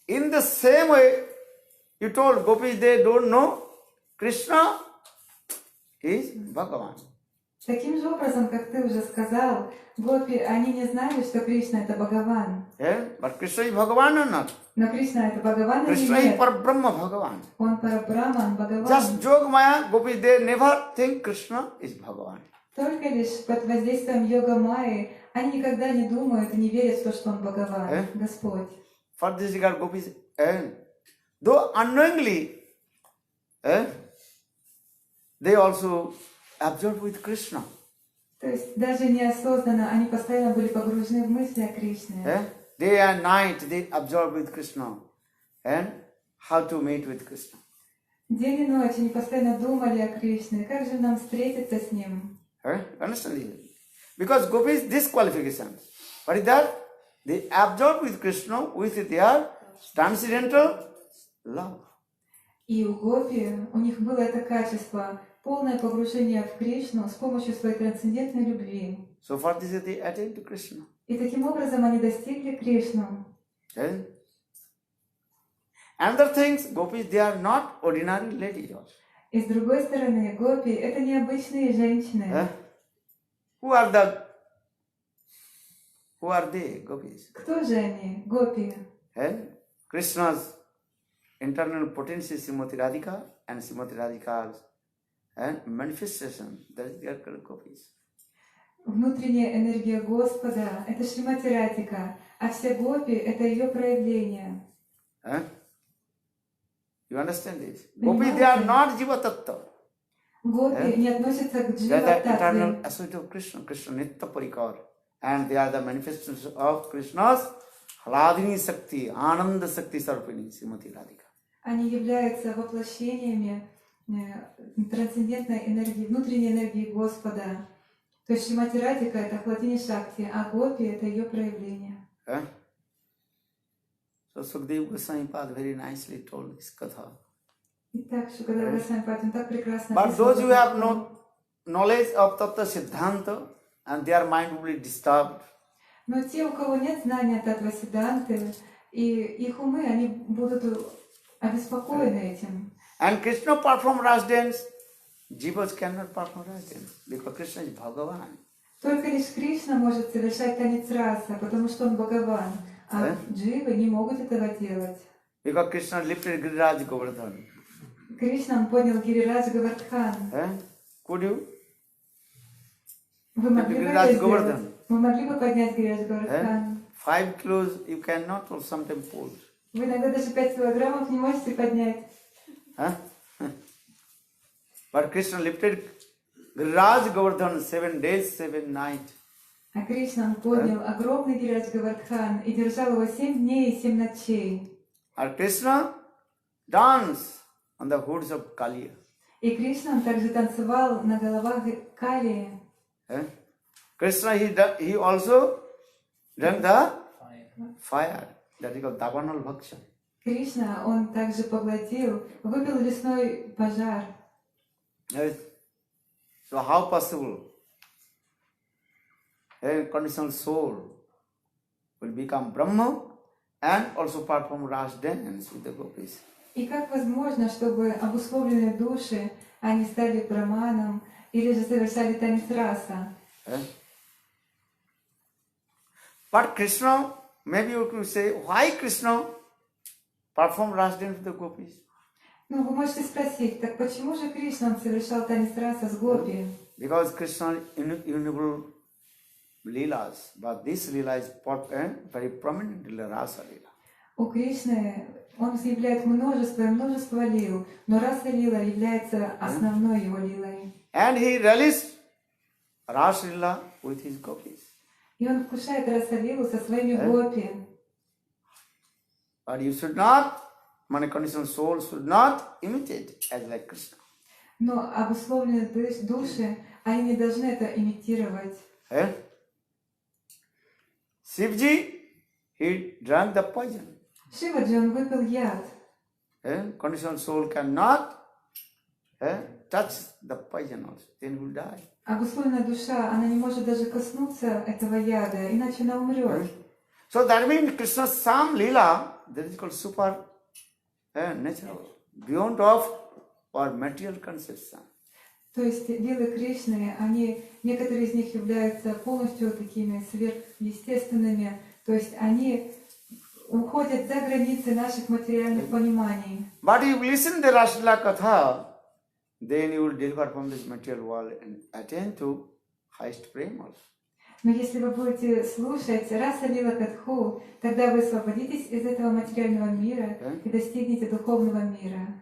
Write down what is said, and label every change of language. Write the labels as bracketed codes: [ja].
[en] In the same way, you told gopis they don't know Krishna is Bhagavan. [ru] Таким же образом, как ты уже сказал, гопи, они не знали, что Кришна — это Бхагаван. [en] But Krishna is Bhagavan or not? [ru] Но Кришна — это Бхагаван или [en] Krishna is [ru] нет? [en] Parabrahma Bhagavan. [ru] Он Парабраман, Бхагаван. [en] Just Yogamaya, gopis, they never think Krishna is Bhagavan. [ru] Только лишь под воздействием йога Майи они никогда не думают и не верят в то, что он Бхагаван, Господь. [en] For this regard, gopis, though unknowingly, they also absorb with Krishna. [ru] То есть даже неосознанно они постоянно были погружены в мысли о Кришне. [en] Day and night they absorb with Krishna and how to meet with Krishna. День и ночь они постоянно думали о Кришне. Как же нам встретиться с Ним? Understand it? Because gopis, this qualification. What is that? They absorb with Krishna with their transcendental love. [ru] И у гопи, у них было это качество, полное погружение в Кришну с помощью своей трансцендентной любви. [en] So for this they attain to Krishna. [ru] И таким образом они достигли Кришну. [en] Another things, gopis, they are not ordinary ladies also. [ru] И с другой стороны, гопи — это необычные женщины. [en] Who are they, gopis? [ru] Кто же они, гопи? [en] Krishna's internal potency, Srimati Radhika, and Srimati Radhika's manifestation, that is their gopis. [ru] Внутренняя энергия Господа — это Шримати Радхика, а все гопи — это ее проявление. [en] You understand this? Gopis, they are not Jiva Tattva. [ru] Гопи не относятся к [en] They are the eternal [ru] Джива-таттве. [en] associate of Krishna, Krishna Nitya Parikar. And they are the manifestations of Krishna's Hladini Sakti, Ananda Sakti Sarupini, Srimati Radhika. [ru] Они являются воплощениями трансцендентной энергии, внутренней энергии Господа. То есть Шримати Радхика — это Хладини Шакти, а гопи — это ее проявление. [en] So Sukadeva Goswami Pad very nicely told this katha. [ru] Итак, Шукадева Госвами Пад, он так прекрасно [en] But those who [ru] эту [en] have [ru] картину. [en] no knowledge of Tattva Siddhanta and their mind will be disturbed. [ru] Но те, у кого нет знания Таттва Сиддханты, и их умы, они будут обеспокоены этим. [en] And Krishna perform Ras dance, Jivas cannot perform Ras dance because Krishna is Bhagavan. [ru] Только лишь Кришна может совершать танец раса, потому что он Бхагаван, а дживы не могут этого делать. [en] Because Krishna lifted Giriraj Govardhan. [ru] Кришна, он поднял Гирирадж Говардхан. [en] Could you? [ru] Вы могли бы Гирирадж это Говардхан. сделать? Вы могли бы поднять Гирирадж Говардхан? [en] 5 kilos you cannot or sometimes pull. [ru] Вы иногда даже 5 килограммов не можете поднять. [en] But Krishna lifted Giriraj Govardhan 7 days, 7 nights. [ru] А Кришна, он поднял огромный Гирирадж Говардхан и держал его 7 дней и 7 ночей. [en] And Krishna danced on the hoods of Kaliya. [ru] И Кришна, он также танцевал на головах Калии. [en] Krishna, he also drank the fire. That is called Davanal Bhaksha. [ru] Кришна, он также поглотил, выпил лесной пожар. [en] So how possible a conditional soul will become Brahma and also perform Ras dance with the gopis? [ru] И как возможно, чтобы обусловленные души, они стали браманом или же совершали танец раса? [en] But Krishna, maybe you could say, why Krishna performed Ras dance with the gopis? [ru] Ну, вы можете спросить, так почему же Кришна он совершал танец раса с гопи? [en] Because Krishna innumerable leelas, but this leela is very prominent in the Rasa leela. [ru] У Кришны он изъявляет множество лил, но раса лила является основной его лилой. [en] And he relished Rasa leela with his gopis. [ru] И он вкушает раса лилу со своими гопи. [en] But you should not, conditional soul should not imitate as like Krishna. [ru] Но обусловленные души, они не должны это имитировать. [en] Shivji, he drank the poison. [ru] Шиваджи, он выпил яд. [en] Conditional soul cannot touch the poison also, then he will die. [ru] Обусловленная душа, она не может даже коснуться этого яда, иначе она умрет. [en] So that means Krishna's some lila, that is called super natural, beyond of our material conception. [ru] То есть лилы Кришны, они, некоторые из них являются полностью такими сверхъестественными, то есть они уходят за границы наших материальных пониманий. [en] But if you listen to the Rasla Katha, then you will deliver from this material world and attain to highest prema also. [ru] Но если вы будете слушать Раса Лила Катху, тогда вы освободитесь из этого материального мира и достигнете духовного мира.